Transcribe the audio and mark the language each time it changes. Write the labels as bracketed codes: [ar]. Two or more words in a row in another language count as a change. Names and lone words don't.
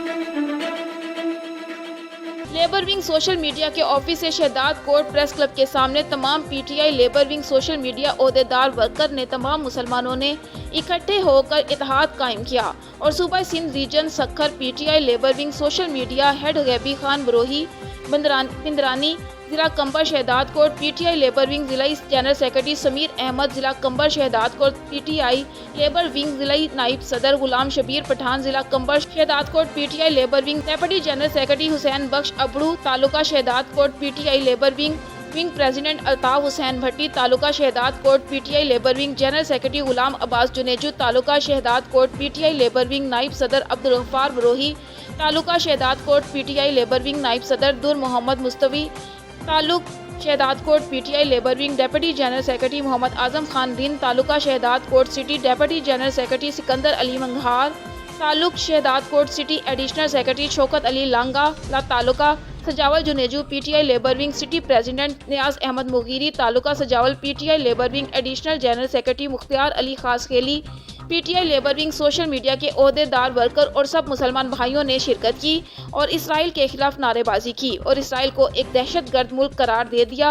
[ur] لیبر ونگ سوشل میڈیا کے آفس سے شہداد کورٹ پریس کلب کے سامنے تمام PTI لیبر ونگ سوشل میڈیا عہدیدار ورکر نے تمام مسلمانوں نے اکٹھے ہو کر اتحاد قائم کیا اور صوبہ سندھ ریجن سکھر PTI لیبر ونگ سوشل میڈیا ہیڈ گیبی خان بروہی بندرانی، ضلع کمبر شہداد کوٹ PTI لیبر ونگ ضلعی جنرل سیکرٹری سمیر احمد، ضلع کمبر شہداد کوٹ PTI لیبر ونگ ضلعی نائب صدر غلام شبیر پٹھان، ضلع کمبر شہداد کوٹ PTI لیبر ونگ ڈپٹی جنرل سیکرٹری حسین بخش ابڑو، تعلقہ شہداد کوٹ PTI لیبر ونگ پریزیڈنٹ الطاف حسین بھٹی، تعلقہ شہداد کوٹ PTI لیبر ونگ جنرل سیکرٹری غلام عباس جونیجو، تعلقہ شہداد کوٹ PTI لیبر ونگ نائب صدر عبدل غفار بروہی، تعلقہ شہداد کوٹ PTI لیبر ونگ نائب صدر دور محمد مستوی، تعلق شہداد کوٹ PTI لیبر ونگ ڈپٹی جنرل سیکرٹری محمد اعظم خان دن، تعلقہ شہداد کوٹ سٹی ڈپٹی جنرل سیکرٹری سکندر علی منگہار، تعلق شہداد کوٹ سٹی ایڈیشنل سیکرٹری شوکت علی لانگا، تعلقہ سجاول جونیجو PTI لیبر ونگ سٹی پریزیڈنٹ نیاز احمد مغیری، تعلقہ سجاول PTI لیبر ونگ ایڈیشنل جنرل سیکرٹری مختیار علی خاص خیلی، PTI لیبر ونگ سوشل میڈیا کے عہدیدار ورکر اور سب مسلمان بھائیوں نے شرکت کی اور اسرائیل کے خلاف نعرےبازی کی اور اسرائیل کو ایک دہشتگرد ملک قرار دے دیا.